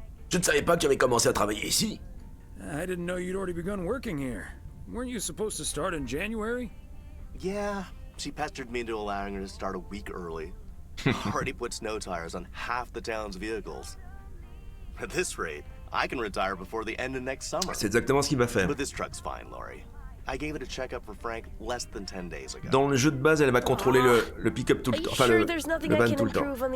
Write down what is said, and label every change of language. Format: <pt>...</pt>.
<fr>Je ne savais pas que tu avais commencé à travailler ici.</fr> <en>I didn't know you'd already begun working here. Weren't you supposed to start in January? Yeah, she pestered me into allowing her to start a week early. Already put snow tires on half the town's vehicles. At this rate, I can retire before the end of next summer.</en> <fr>C'est exactement ce qu'il va faire.</fr> <en>But this truck's fine, Laurie. I gave it a checkup for Frank less than 10 days ago.</en> <fr>Dans le jeu de base, elle va contrôler le pick-up tout le temps. Enfin, le van tout le temps.</fr>